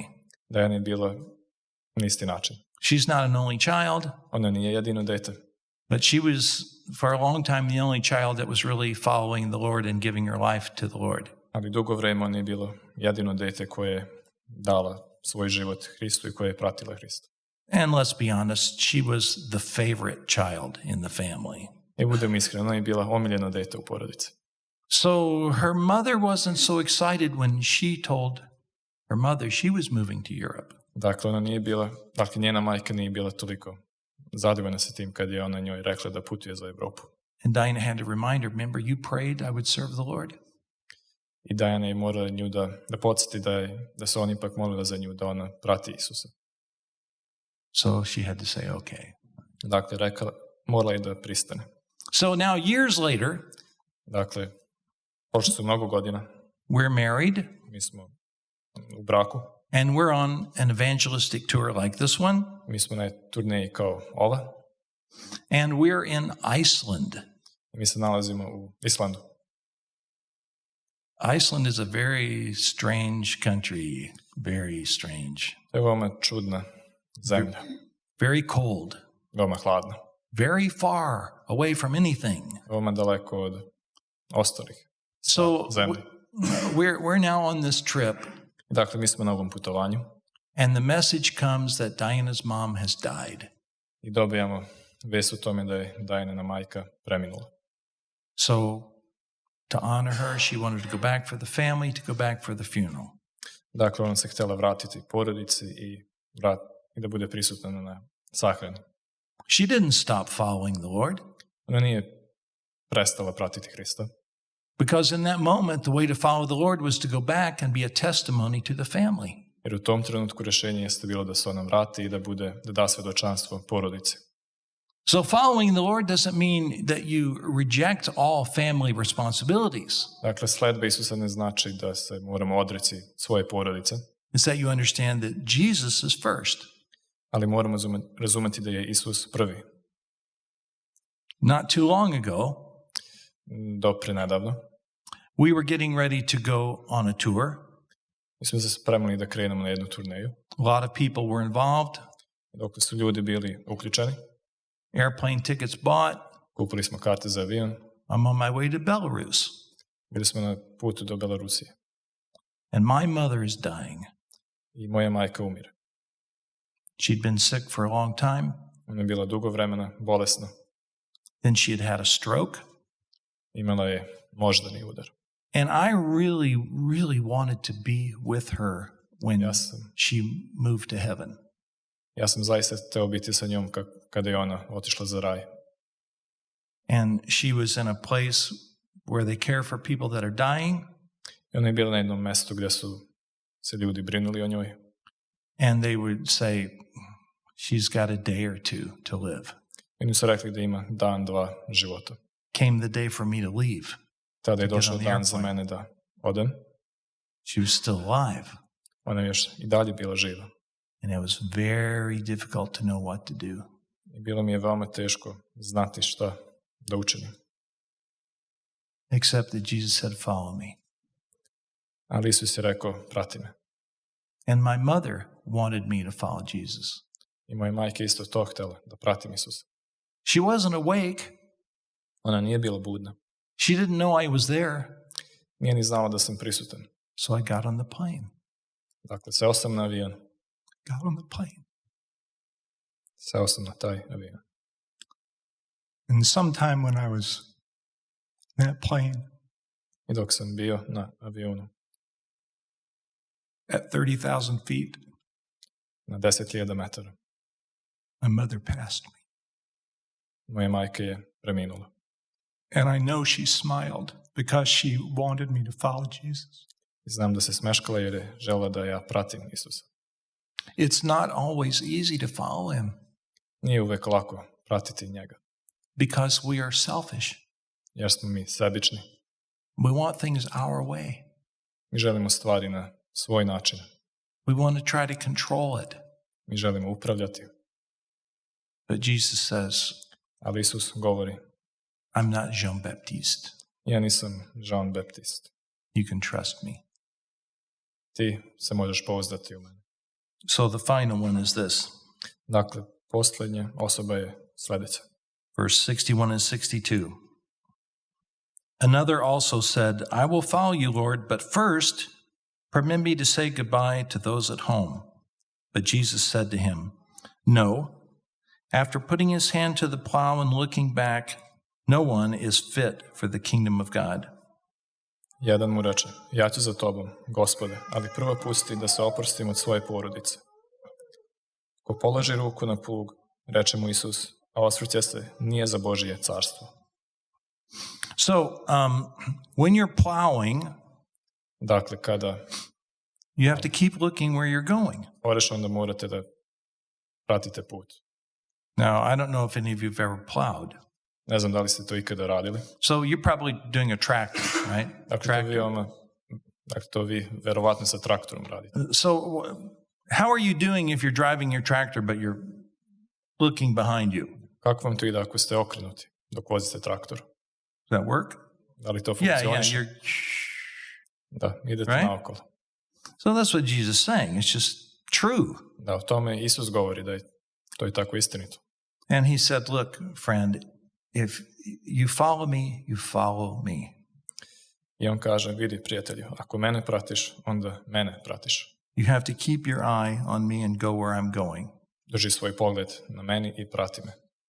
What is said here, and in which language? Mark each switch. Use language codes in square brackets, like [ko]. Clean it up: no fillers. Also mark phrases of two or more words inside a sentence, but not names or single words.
[sr] Diana je bila na isti način. [en] She's not an only child, [sr] Ona nije jedino dete, [en] but she was, for a long time, the only child that was really following the Lord and giving her life to the Lord. [sr] ali dugo vreme ona je bilo jedino dete koje je dala svoj život Hristu i koje je pratila Hrista. [en] And let's be honest, she was the favorite child in the family. [sr] I budem iskren, ona je bila omiljeno dete u porodici. [en] So her mother wasn't so excited when she told her mother she was moving to Europe. [sr] Dakle, njena majka nije bila toliko zadovoljna sa tim kad je ona njoj rekla da putuje za Evropu. [en] And Diana had to remind her, remember, you prayed I would serve the Lord? [sr] I Diana je morala nju da podsjeti da se on ipak molila za nju, da ona prati Isusa. [en] So she had to say, okay. [sr] Dakle, morala je da pristane. [en] So now years later, [sr] Dakle, prošlo su mnogo godina, [en] we're married [sr] mi smo u braku, [en] and we're on an evangelistic tour like this one, [sr] mi smo na turneji kao ova [en] and we're in Iceland. [sr] i mi se nalazimo u Islandu. [en] Iceland is a very strange country, very strange. [sr] To je veoma čudna zemlja, [en] very cold, [sr] veoma hladna, [en] very far away from anything. [sr] veoma daleko od ostalih [en] So [sr] zemlji. [en] we're now on this trip, [sr] Dakle, mi smo na ovom putovanju [en] and the message comes that Diana's mom has died. [sr] i dobijamo vest o tome da je Dianina majka preminula. [en] So to honor her, she wanted to go back for the family, to go back for the funeral. [sr] Dakle, ona se htjela vratiti porodici i da bude prisutna na sahrani. [en] She didn't stop following the Lord, [sr] Ona nije prestala pratiti Hrista, [en] because in that moment, the way to follow the Lord was to go back and be a testimony to the family. [sr] jer u tom trenutku rješenje jeste bilo da se ona vrati i da da svjedočanstvo porodici. [en] So following the Lord doesn't mean that you reject all family responsibilities. [sr] Dakle, sledba Isusa ne znači da se moramo odreći svoje porodice, [en] It's that you understand that Jesus is first. [sr] ali moramo razumeti da je Isus prvi. [en] Not too long ago, [sr] Do pre nedavno [en] we were getting ready to go on a tour. [sr] mi smo se spremali da krenemo na jednu turneju, [en] A lot of people were involved. [sr] dok su ljudi bili uključeni. [en] Airplane tickets bought. [sr] Kupili smo karte za avion, [en] I'm on my way to Belarus. [sr] bili smo na putu do Belorusije [en] And my mother is dying. [sr] i moja majka umire. [en] She'd been sick for a long time. [sr] Ona je bila dugo vremena bolesna, [en] Then she had a stroke. [sr] imala je moždani udar. [en] And I really, really wanted to be with her when she moved to heaven. [sr] Ja sam zaista hteo biti sa njom kada je ona otišla za raj. [en] And she was in a place where they care for people that are dying. [sr] I ona je bila na jednom mjestu gdje su se ljudi brinuli o njoj. [en] And they would say, she's got a day or two to live. [sr] I oni su rekli da ima dan, dva života. [en] Came the day for me to leave. [sr] Tada je došao dan za mene da odem. [en] She was still alive. [sr] Ona je još i dalje bila živa. [en] And it was very difficult to know what to do. [sr] I bilo mi je veoma teško znati šta da učinim. [en] Except that Jesus said, follow me. [sr] Ali Isus je rekao, prati me. [en] And my mother wanted me to follow Jesus. [sr] I moja majka isto to htjela, da pratim Isusa. [en] She wasn't awake. [sr] Ona nije bila budna. [en] She didn't know I was there. [sr] Nije ni znala da sam prisutan. [en] So I got on the plane. [sr] Dakle, seo sam na avion. [en] Got on the plane. [sr] Seo sam na taj avion. [en] And sometime when I was in that plane, [sr] I dok sam bio na avionu, [en] at 30,000 feet, [sr] na 10.000 metara, [en] my mother passed me. [sr] moja majka je preminula. [en] And I know she smiled because she wanted me to follow Jesus. [sr] I znam da se smeškala jer je žela da ja pratim Isusa. [en] It's not always easy to follow him [sr] Nije uvek lako pratiti njega, [en] because we are selfish. [sr] jer smo mi sebični. [en] We want things our way. [sr] Mi želimo stvari na svoj način. [en] We want to try to control it. [sr] Mi želimo upravljati. [en] But Jesus says, [sr] Ali Isus govori, [en] I'm not Jean Baptiste. [sr] ja nisam Džon Baptist. [en] You can trust me. [sr] Ti se možeš pouzdati u mene. [en] So the final one is this. [sr] Dakle, posljednja osoba je sljedeća. [en] Verse 61 and 62. Another also said, I will follow you, Lord, but first permit me to say goodbye to those at home. But Jesus said to him, No. After putting his hand to the plow and looking back, no one is fit for the kingdom of God. [sr] Jedan mu reče, ja ću za tobom, Gospode, ali prvo pusti da se oprostim od svoje porodice. Ko položi ruku na plug, reče mu Isus, a osvrće se, nije za Božije carstvo. [en] So, when you're plowing, [sr] Dakle, kada [en] you have to keep looking where you're going. [sr] oreš, onda morate da pratite put. [en] Now, I don't know if any of you have ever plowed. [sr] Ne znam da li ste to ikada radili. [en] So you're probably doing a tractor, right? [sr] Dakle, to vi verovatno sa traktorom radite. [en] So how are you doing if you're driving your tractor but you're looking behind you? [sr] Kako vam to ide ako ste okrenuti dok vozite traktor? [en] Does that work? [sr] Da li to [en] Yeah, [sr] funkcioniše? [en] you're [sr] Da, idete [en] right? [sr] naokolo. [en] So that's what Jesus is saying. It's just true. [sr] Da o tome Isus govori da je to je tako istinito. [en] And he said, look, friend, if you follow me, you follow me. [sr] I on kaže, vidi prijatelju, ako mene pratiš, onda mene pratiš. [en] You have to keep your eye on me and go where I'm going. [sr] Drži svoj pogled na meni i prati me.